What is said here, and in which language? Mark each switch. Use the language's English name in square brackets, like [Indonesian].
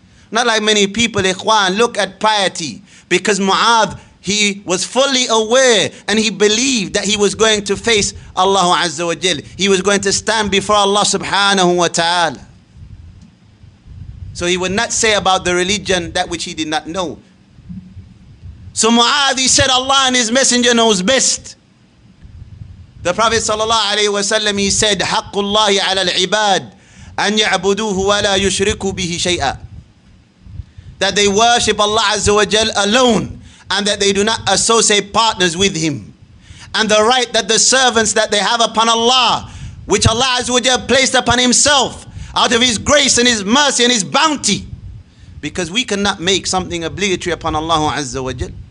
[English] Not like many people, ikhwan, look at piety. Because Mu'adh, he was fully aware and he believed that he was going to face Allah Azza wa Jal. He was going to stand before Allah subhanahu wa ta'ala. So he would not say about the religion that which he did not know. So Mu'adh, he said, Allah and his messenger knows best. The Prophet sallallahu alayhi wa sallam, he said, [Arabic] حَقُّ اللَّهِ عَلَى الْعِبَادِ أَنْ يَعْبُدُوهُ وَلَا يُشْرِكُوا بِهِ شَيْئًا. [English] That they worship Allah Azza wa Jal alone, and that they do not associate partners with him. And the right that the servants that they have upon Allah, which Allah Azza wa Jal placed upon himself out of his grace and his mercy and his bounty. Because we cannot make something obligatory upon Allah Azza wa Jal.